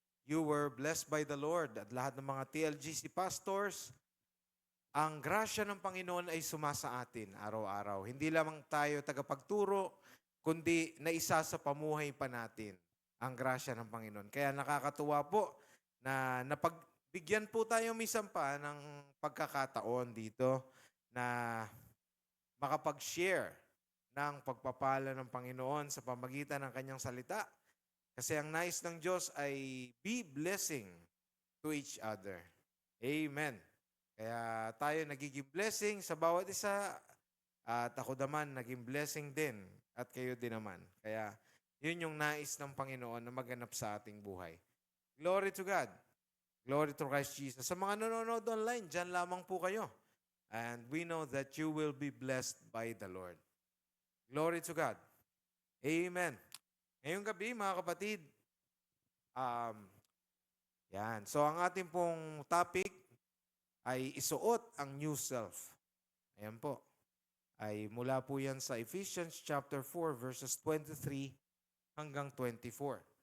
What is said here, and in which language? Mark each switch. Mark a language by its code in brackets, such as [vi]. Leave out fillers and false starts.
[en] You were blessed by the Lord [tl] at lahat ng mga TLGC pastors. Ang grasya ng Panginoon ay sumasa atin araw-araw. Hindi lamang tayo tagapagturo, kundi naisa sa pamuhay pa natin ang grasya ng Panginoon. Kaya nakakatuwa po na napagbigyan po tayo minsan pa ng pagkakataon dito na makapag-share ng pagpapala ng Panginoon sa pamagitan ng kanyang salita. Kasi ang nais ng Diyos ay [en] be blessing to each other. [tl] Amen. Kaya tayo nagiging blessing sa bawat isa at ako naman naging blessing din at kayo din naman. Kaya yun yung nais ng Panginoon na maganap sa ating buhay. [en] Glory to God. Glory to Christ Jesus. [tl] Sa mga nanonood online, dyan lamang po kayo. [en] And we know that you will be blessed by the Lord. Glory to God. Amen. [tl] Ngayong gabi, mga kapatid, yan. So ang ating pong topic ay isuot ang new self. Ayan po. Ay mula po yan sa Ephesians chapter 4 verses 23 hanggang 24.